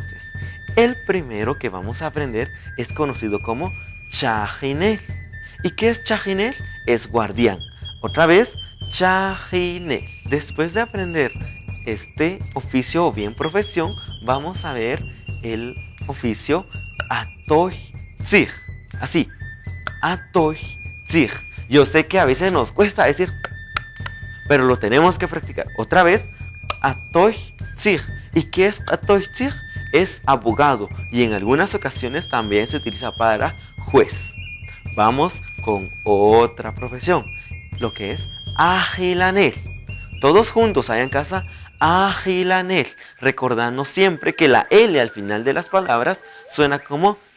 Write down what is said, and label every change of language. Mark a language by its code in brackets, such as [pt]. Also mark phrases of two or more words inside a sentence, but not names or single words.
[es] El primero que vamos a aprender es conocido como chajinel. ¿Y qué es chajinel? Es guardián. Otra vez, chajinel. Después de aprender este oficio o bien profesión, vamos a ver el oficio atoy tzig. Así, atoy tzig. Yo sé que a veces nos cuesta decir, pero lo tenemos que practicar. Otra vez, atoy tzig. ¿Y qué es atoy tzig? Es abogado y en algunas ocasiones también se utiliza para juez. Vamos con otra profesión, lo que es ajilanel. Todos juntos allá en casa, ajilanel, recordando siempre que la L al final de las palabras suena como.